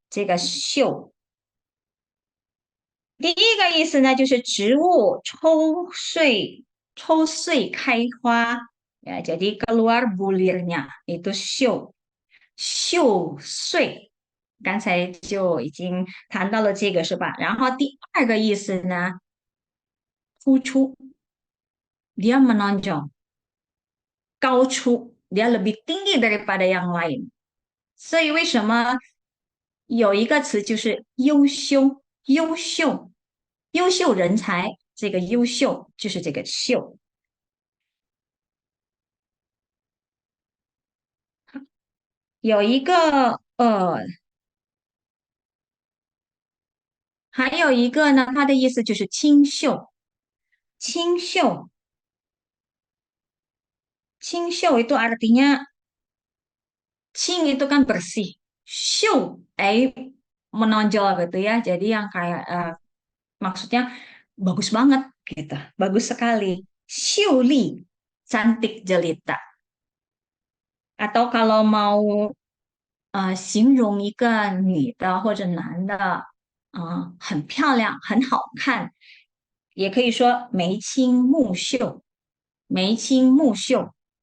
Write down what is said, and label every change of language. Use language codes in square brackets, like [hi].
[zh] 这个"秀"第一个意思呢，就是植物抽穗开花。 [id] jadi keluar bulirnya itu秀穗。 [zh] 刚才就已经谈到了这个是吧？然后第二个意思呢，突出， [id] dia menonjol， [zh] 高出， [id] dia lebih tinggi daripada yang lain。 [zh] 所以为什么有一个词就是优秀，优秀，优秀人才，这个优秀就是这个"秀"。有一个还有一个呢，它的意思就是清秀，清秀，清秀 itu artinya 清 [id] itu kan bersih, show menonjol gitu ya. Jadi yang kayak maksudnya bagus banget gitu, bagus sekali. 秀丽, cantik jelita. Atau kalau mau [zh] 形容一个女的或者男的，很漂亮，很好看，也可以说眉清目秀，眉清目秀。